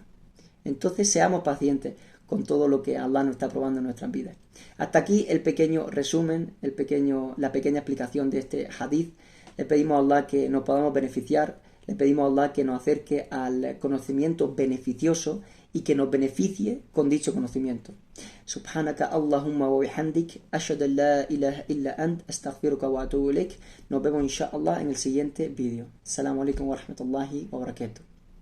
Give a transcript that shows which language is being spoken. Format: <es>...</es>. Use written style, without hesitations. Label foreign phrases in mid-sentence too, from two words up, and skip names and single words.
<es>Entonces seamos pacientes con todo lo que Allah nos está probando en nuestras vidas. Hasta aquí el pequeño resumen, la pequeña explicación de este hadith. Le pedimos a Allah que nos podamos beneficiar, le pedimos a Allah que nos acerque al conocimiento beneficioso y que nos beneficie con dicho conocimiento.</es> <ar>سبحانك اللهم وبحمدك أشهد أن لا إله إلا أنت أستغفرك وأتوب إليك.</ar> <es>Nos vemos inshallah en el siguiente vídeo.</es> <ar>السلام عليكم ورحمة الله وبركاته.</ar>